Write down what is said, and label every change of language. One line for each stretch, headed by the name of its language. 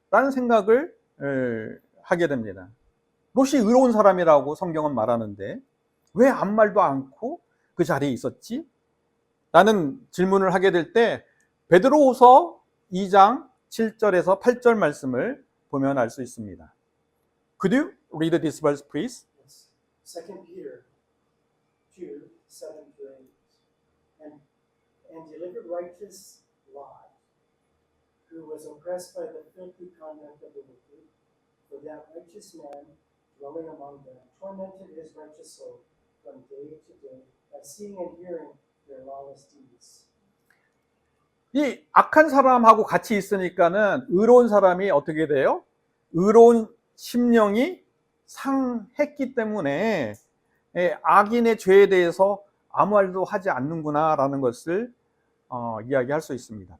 Korean: 라는 생각을 하게 됩니다. 롯이 의로운 사람이라고 성경은 말하는데 왜 아무 말도 않고 그 자리에 있었지? 라는 질문을 하게 될 때 베드로후서 2장 7절에서 8절 말씀을 보면 알 수 있습니다.
English: Could you read this verse, please? Yes. 2 Peter 2, 7-8. And delivered righteous Lot, who was oppressed by the filthy conduct of the wicked, for that righteous man dwelling among them tormented his righteous soul from day to day by seeing and hearing their lawless deeds.
Korean: 이 악한 사람하고 같이 있으니까는 의로운 사람이 어떻게 돼요? 의로운 심령이 상했기 때문에 악인의 죄에 대해서 아무 말도 하지 않는구나라는 것을 이야기할 수 있습니다.